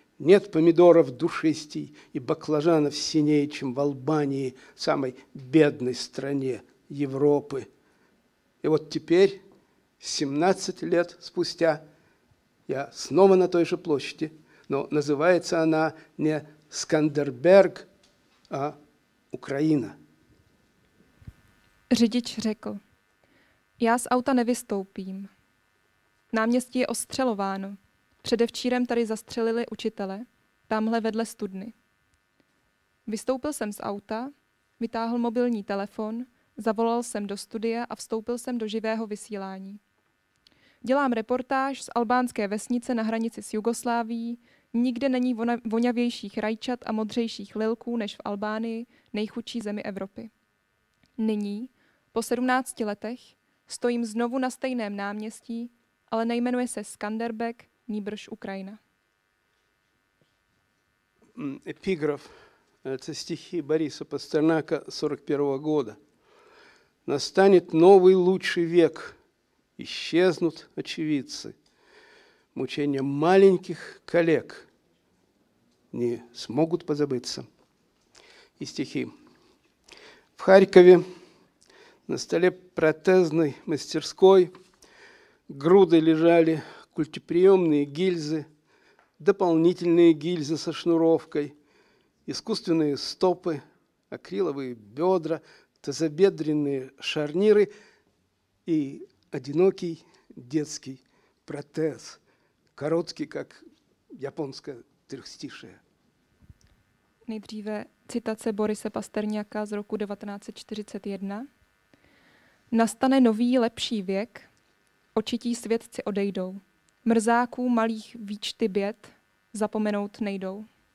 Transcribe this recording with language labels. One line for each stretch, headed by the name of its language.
Russian: Нет помидоров душистей и баклажанов синее, чем в Албании, самой бедной стране Европы. И вот теперь, 17 лет спустя, я снова на той же площади, но называется она не Скандерберг, а Ukrajina.
Czech: Řidič řekl, já z auta nevystoupím. Náměstí je ostřelováno. Předevčírem tady zastřelili učitele, tamhle vedle studny. Vystoupil jsem z auta, vytáhl mobilní telefon, zavolal jsem do studia a vstoupil jsem do živého vysílání. Dělám reportáž z albánské vesnice na hranici s Jugoslávií, nikde není voňavějších rajčat a modřejších lilků než v Albánii, nejchudší zemi Evropy. Nyní, po 17 letech, stojím znovu na stejném náměstí, ale nejmenuje se Skanderbeg, nýbrž Ukrajina.
Russian: Эпиграф. Это стихи Бориса Пастернака 41 года. Настанет новый лучший век, исчезнут очевидцы. Мучения маленьких коллег не смогут позабыться. И стихи. В Харькове на столе протезной мастерской грудой лежали культиприемные гильзы, дополнительные гильзы со шнуровкой, искусственные стопы, акриловые бедра, тазобедренные шарниры и одинокий детский протез, короткий, как японское трехстишие.
Czech: Nejdříve citace Borise Pasterňáka z roku 1941. Nastane nový, lepší věk, očití svědci odejdou. Mrzáků malých výčty běd zapomenout nejdou.